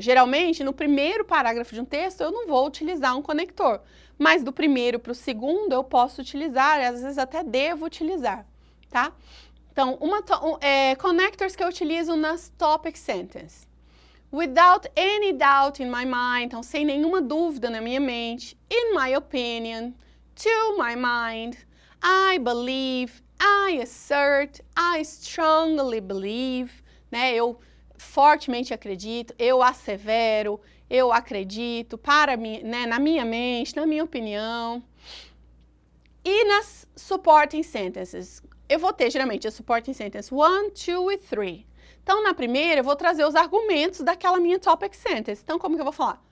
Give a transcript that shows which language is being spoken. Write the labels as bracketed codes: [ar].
[pt] Geralmente, no primeiro parágrafo de um texto, eu não vou utilizar um conector. Mas do primeiro para o segundo, eu posso utilizar, e às vezes até devo utilizar, tá? Então, connectors que eu utilizo nas topic sentences. [en] Without any doubt in my mind, [pt] então sem nenhuma dúvida na minha mente. [en] In my opinion, to my mind, I believe, I assert, I strongly believe, né? [pt] Eu fortemente acredito, eu assevero, eu acredito, né? Na minha mente, na minha opinião. E nas supporting sentences, eu vou ter geralmente a supporting sentence 1, 2 e 3. Então, na primeira, eu vou trazer os argumentos daquela minha topic sentence. Então, como que eu vou falar?